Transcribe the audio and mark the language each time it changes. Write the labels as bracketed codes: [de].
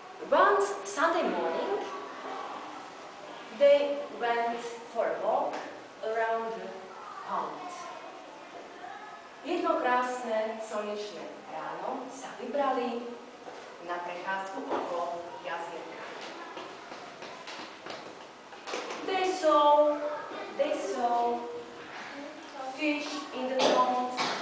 [en] One Sunday morning, they went for a walk around the pond. [sk] Jedno krásne slnečné ráno sa vybrali na prechádzku okolo jazierka. [en] They saw fish in the pond.